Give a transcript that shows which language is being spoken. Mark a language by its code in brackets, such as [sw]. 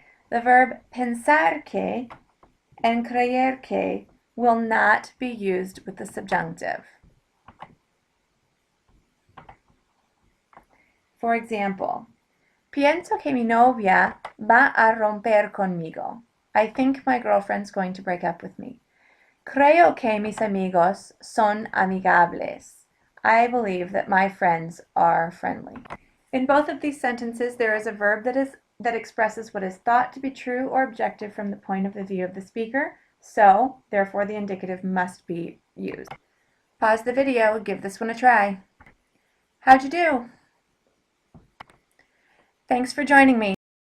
[en] The verb pensar que and creer que will not be used with the subjunctive. For example, [es] pienso que mi novia va a romper conmigo. [en] I think my girlfriend's going to break up with me. [es] Creo que mis amigos son amigables. [en] I believe that my friends are friendly. In both of these sentences, there is a verb that expresses what is thought to be true or objective from the point of view of the speaker, so therefore the indicative must be used. Pause the video, give this one a try. How'd you do? Thanks for joining me.